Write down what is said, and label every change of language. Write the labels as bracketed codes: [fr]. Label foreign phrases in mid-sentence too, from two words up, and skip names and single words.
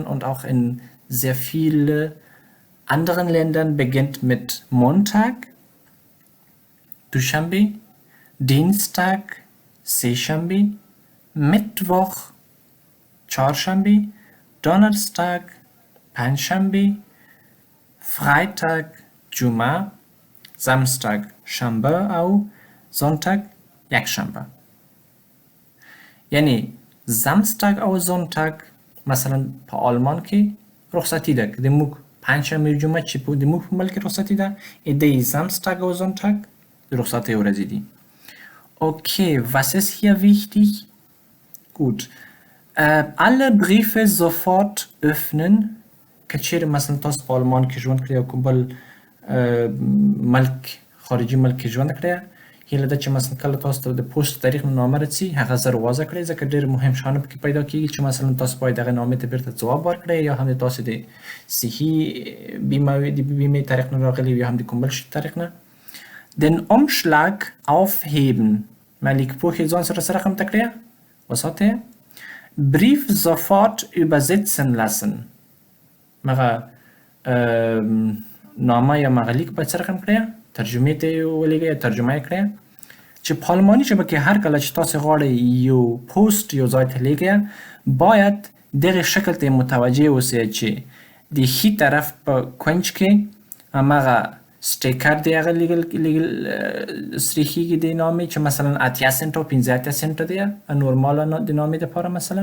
[de] und auch in sehr vielen anderen Ländern beginnt mit Montag, Dushanbe, Dienstag, Seshanbe, Mittwoch, Chorshanbe, Donnerstag, Panshanbe, Freitag, Juma, Samstag, Shamba au, Sonntag, Yakshanba. [ps] یعنی Samstag او Sonntag مثلا په آلمان کې رخصتي ده که د موږ پنجشنبه جمعه چې د موږ په ملک کې رخصتي ده د Samstag او Sonntag د رخصتۍ ورځې دي. [de] Okay, was ist hier wichtig? Gut. Alle Briefe sofort öffnen. [ps] که چیرې مثلا تاسو په آلمان کې ژوند کړئ او کوم بل ملک خارجي ملک کې ژوند کړئ، هیله ده چې مثلا کله تاسو ته د پوسټ تاریخ نامه رسي هغه زر واضح کړئ، ځکه ډېر مهم شیان پکې پیدا کېږي چې مثلا تاسو باید هغه نامې ته بیرته ځواب ورکړئ، یا هم د تاسو د صحي بیمې تاریخ نه راغلی یا هم د کوم بل شي تاریخ نه. [de] Den Umschlag aufheben. [ps] ملیک پوښ یې ځان سره سره رقم ته کړئ، وساتئ. [de] Brief sofort übersetzen lassen. [ps] مغه نامه یا مغه لیک باید سره رقم کړئ، ترجمې ته یې ولیږئ، ترجمه یې کړئ. چې په آلماني ژبه کې هر کله چې تاسو غواړئ یو پوسټ یو ځای ته لیږئ، باید دغه شکل ته متوجه اوسئ چې د ښي طرف په کونج کې هماغه سټیکر دی، هغه لیږل سریښېږي د نامې چې مثلا 80 سنټه او 15 سنټه دی نورماله د نامې دپاره مثلا.